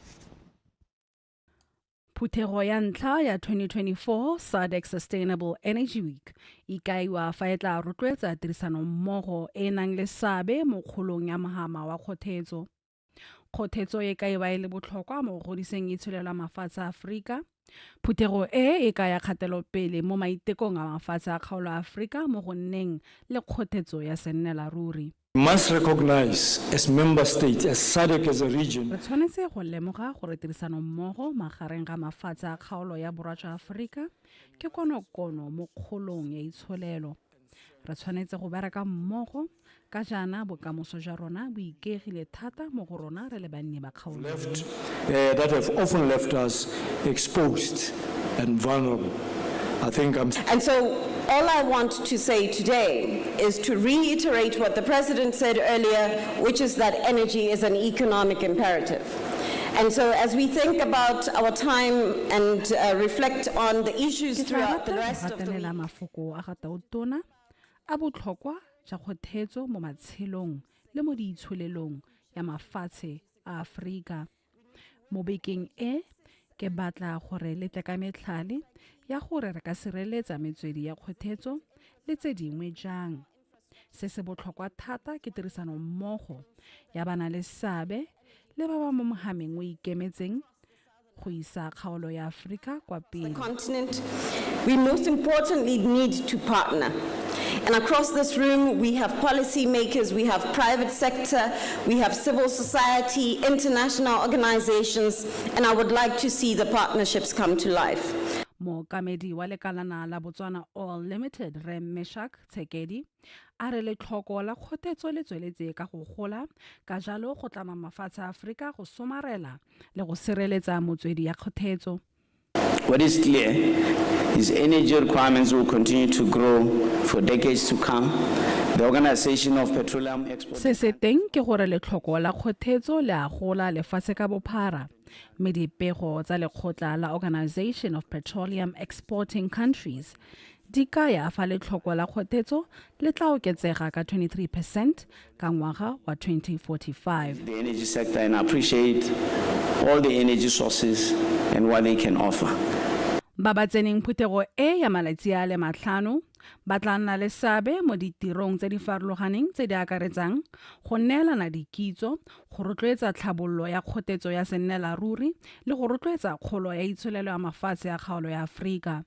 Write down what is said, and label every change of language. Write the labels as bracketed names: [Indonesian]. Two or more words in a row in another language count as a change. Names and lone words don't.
[Tswana] Phuthego ya ntlha ya 2024 SADC Sustainable Energy Week e kaiwa fa e tla rotloetsa tirisano mmogo e nang le seabe mo kgolong ya mohama wa kgotetso. Kgotetso e kaiwa e le botlhokwa mo go godiseng itsholelo ya mafatshe a Afrika. Phuthego e kaya kgatelopele mo maitekong a mafatshe a kgaolo a Afrika mo go nneng le kgotetso ya sennelaruri. [English] We must recognize as member states, as SADC as a region. [Tswana] Re tshwanetse go lemoga gore tirisano mmogo magareng ga mafatshe a kgaolo ya borwa jwa Afrika ke konokono mo kgolong ya itsholelo. Re tshwanetse go bereka mmogo ka jana bokamoso jwa rona bo ikegile thata mo go rona re le banni ba kgaolo. [English] That have often left us exposed and vulnerable. And so all I want to say today is to reiterate what the President said earlier, which is that energy is an economic imperative. And so as we think about our time and reflect on the issues throughout the rest of the week. [Tswana] Mafoko a ga taotona a botlhokwa ja kgotetso mo matshelong le mo diitsholelong ya mafatshe a Afrika. Mo bekeng ke batla gore le tle ka metlhale ya gore re ka sireletsa metswedi ya kgotetso le tse dingwe jang. Se se botlhokwa thata ke tirisano mmogo ya bana le seabe le ba ba mo mohameng o ikemetseng go isa kgaolo ya Afrika kwa pele. [English] The continent, we most importantly need to partner. And across this room, we have policy makers, we have private sector, we have civil society, international organizations, and I would like to see the partnerships come to life. [Tswana] Mookamedi wa lekalana la Botswana Oil Limited, Re Meshach Tsekedi, a re le tlhoko la kgotetso le tsweletse ka go gola, ka jalo go tlama mafatshe a Afrika go somarela le go sireletsa motswedi ya kgotetso. [English] What is clear is energy requirements will continue to grow for decades to come. The Organization of Petroleum Exporters. [Tswana] Se se teng ke gore letlhoko la kgotetso le a gola lefatshe ka bophara. Mme dipego tsa lekgotla la Organization of Petroleum Exporting Countries di kaya fa letlhoko la kgotetso le tla oketsega ka 23% ka ngwaga wa 2045. [English] The energy sector, and I appreciate all the energy sources and what they can offer. [Tswana] Ba ba tseneng phuthego ya malatsi a le matlhano ba tla nna le seabe mo ditirong tse di farologaneng tse di akaretsang go neelana dikitso, go rotloetsa tlhabololo ya kgotetso ya sennelaruri le go rotloetsa kgolo ya itsholelo ya mafatshe ya kgaolo ya Afrika.